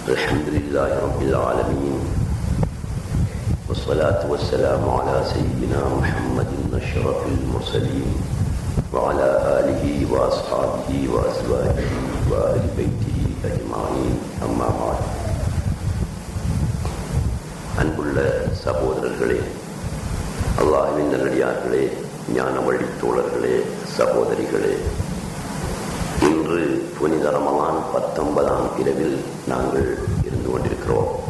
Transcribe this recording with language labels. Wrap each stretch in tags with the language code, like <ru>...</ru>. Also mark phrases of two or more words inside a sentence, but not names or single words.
<ar>الحمد لله رب العالمين والصلاة والسلام على سيدنا محمد أشرف المرسلين وعلى آله وأصحابه وأزواجه وآل بيته أجمعين أما بعد.</ar> <ta>அன்புள்ள சகோதரர்களே, அல்லாஹ்வின் நல்லடியார்களே, ஞான வழி தோழர்களே, சகோதரிகளே, இன்று புனித ரமலான் 19ஆம் இரவில் நாங்கள் இருந்து கொண்டிருக்கிறோம்.</ta>